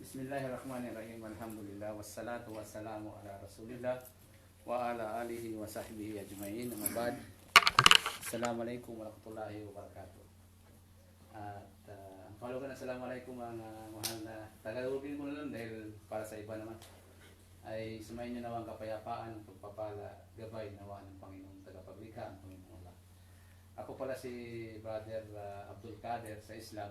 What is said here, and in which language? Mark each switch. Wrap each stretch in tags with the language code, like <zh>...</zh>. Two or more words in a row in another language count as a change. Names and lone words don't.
<ar>بسم الله الرحمن الرحيم. الحمد لله والصلاة والسلام على رسول الله وعلى آله وصحبه أجمعين. أما بعد. السلام عليكم ورحمة الله وبركاته.</ar> <tl>At follow ka na assalamualaikum mga mahal na tagalogin ko na lang dahil para sa iba naman ay sumayin niyo naman kapayapaan, pagpapala, gabay nawa ng Panginoong tagapaglikha, ang Panginoong Allah. Ako pala si Brother Abdul Kader sa Islam.</tl>